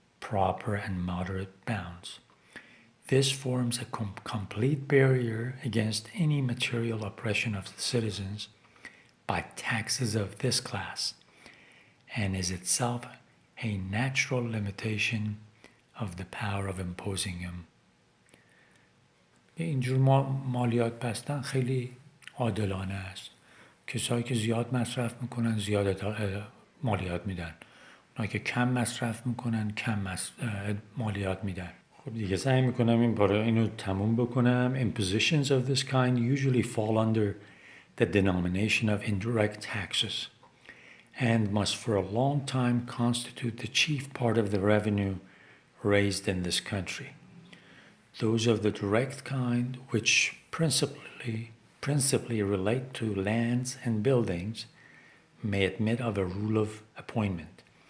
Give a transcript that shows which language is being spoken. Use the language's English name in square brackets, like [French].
[English] proper and moderate bounds. This forms a complete barrier against any material oppression of the citizens by taxes of this class, and is itself a natural limitation of the power of imposing them. [Persian] اینجور مالیات بستن خیلی عادلانه است. کسایی که زیاد مصرف میکنن زیاد مالیات میدن، اونایی که کم مصرف میکنن کم مالیات میدن. خب دیگه سعی میکنم این پاره اینو تموم بکنم. [English] Impositions of this kind usually fall under the denomination of indirect taxes and must for a long time constitute the chief part of the revenue raised in this country. Those of the direct kind, which principally relate to lands and buildings, may admit of a rule of appointment.